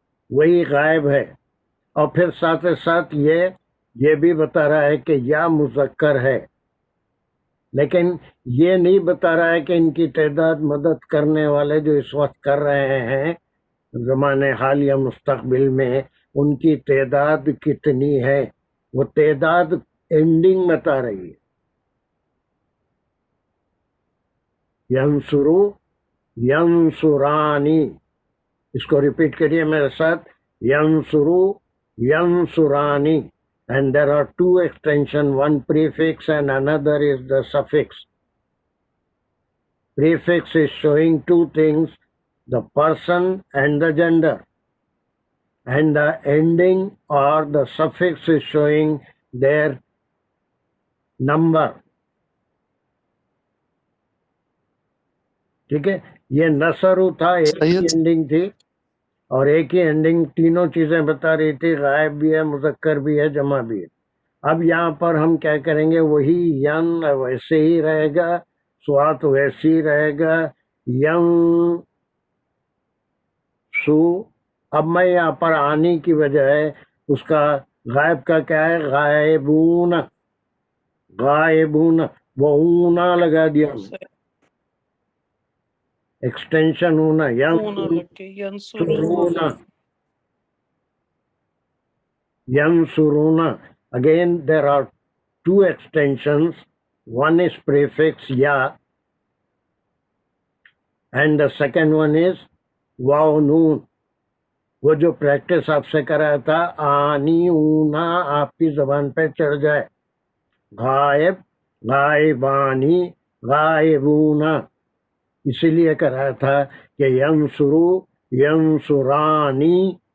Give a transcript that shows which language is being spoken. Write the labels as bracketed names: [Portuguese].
[Urdu] وہی غائب ہے. اور پھر ساتھ ساتھ یہ بھی بتا رہا ہے کہ یا مذکر ہے، لیکن یہ نہیں بتا رہا ہے کہ ان کی تعداد مدد کرنے والے جو اس وقت کر رہے ہیں زمانے حال یا مستقبل میں، ان کی تعداد کتنی ہے. وہ تعداد اینڈنگ بتا رہی ہے. ینصرو، ینصرانی، اس کو ریپیٹ کریے میرے ساتھ. ینصرو، ینصرانی. [English] And there are 2 extension, one prefix and another is the suffix. Prefix is showing 2 things, the person and the gender. And the ending or the suffix is showing their number. [Urdu] ٹھیک ہے، یہ نصرو تھا، ایک ہی سید ending تھی. اور ایک ہی ending تینوں چیزیں بتا رہی تھی، غائب بھی ہے، مذکر بھی ہے، جمع بھی ہے. اب یہاں پر ہم کیا کریں گے، وہی ین ویسے ہی رہے گا، سوات ویسے ہی رہے گا، ین سو. اب میں یہاں پر آنی کی بجائے اس کا غائب کا کیا ہے، غائبون، غائبون، وہ اونا لگا دیا ہم، ایکسٹینشن ہونا، ہونا لگ کے ینصرون. [Arabic] Yansuruna. [English] Again, there are two extensions. One is prefix ya, and the second one is واو نون. [Urdu] وہ جو پریکٹس آپ سے کرایا تھا، آنی اونا آپ کی زبان پہ چڑھ جائے. غائب، غائبانی، غائبونا، اسی لیے کرایا تھا کہ ینصرو، ینصرانی.